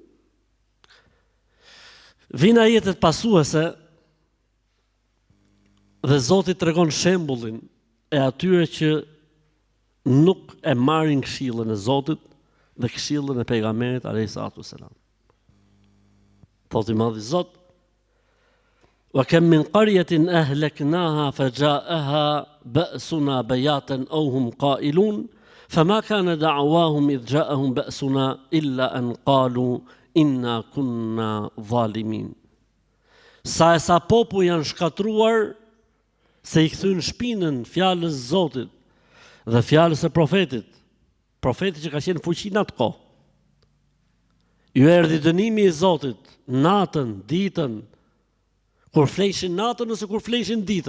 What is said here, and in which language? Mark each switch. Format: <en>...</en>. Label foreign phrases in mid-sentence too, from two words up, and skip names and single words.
<sq>Vina jetët pasuese Dhe Zoti tregon shembullin e atyre që nuk e marrin këshillën e Zotit dhe këshillën e pejgamberit</sq> <ar>عليه الصلاة والسلام.</ar> <sq>Thotë i madhi Zot:</sq> <ar>"وكم من قرية أهلكناها فجاءها بأسنا بياتا أو هم قائلون فما كان دعواهم إذ جاءهم بأسنا إلا أن قالوا إنا كنا ظالمين."</ar> <sq>Sa popull janë shkatruar se i kthyn shpinën fjalës Zotit dhe fjalës e profetit që ka qenë fuqi në atë kohë. Ju erdhi dënimi i Zotit natën, ditën, kur fleshin natën ose kur fleshin ditën.</sq>